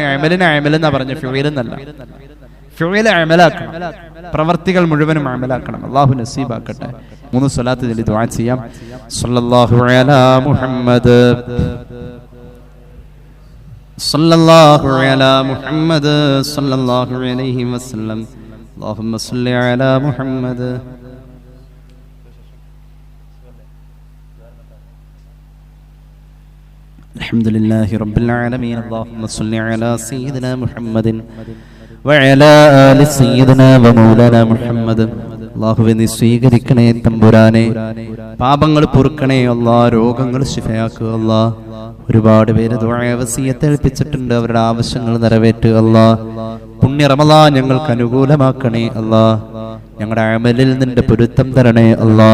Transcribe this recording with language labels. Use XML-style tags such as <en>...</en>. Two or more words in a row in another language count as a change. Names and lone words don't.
<ml>അമലിനെ അമൽ എന്നാ പറഞ്ഞ, ഫിഇൽ എന്നല്ല. ഫിഇൽ അമലാക്കണം, പ്രവർത്തികൾ മുഴുവനും അമലാക്കണം. അല്ലാഹു നസീബാക്കട്ടെ. 3 സ്വലാത്ത് ചൊല്ലി ദുആ ചെയ്യാം.</ml> <ar>صلى الله على محمد، صلى الله على محمد، صلى الله عليه وسلم. اللهم صل على محمد. الحمد لله رب العالمين. اللهم صل على سيدنا محمد وعلى آل سيدنا ومولانا محمد.</ar> <ml>അല്ലാഹുവേ നീ സ്വീകരിക്കണേ തമ്പുരാനെ, പാപങ്ങൾ പൊറുക്കണേ അല്ലാ, രോഗങ്ങൾ ശിഫയാക്കുക അല്ലാ. ഒരുപാട് പേര് ദുആ വസിയത്ത് ഏൽപ്പിച്ചിട്ടുണ്ട്, അവരുടെ ആവശ്യങ്ങൾ നിറവേറ്റുക അല്ലാ. പുണ്യ റമളാൻ ഞങ്ങൾക്ക് അനുകൂലമാക്കണേ അല്ലാ. ഞങ്ങളുടെ അമലിൽ നിന്റെ പൊരുത്തം തരണേ അല്ലാ.</ml>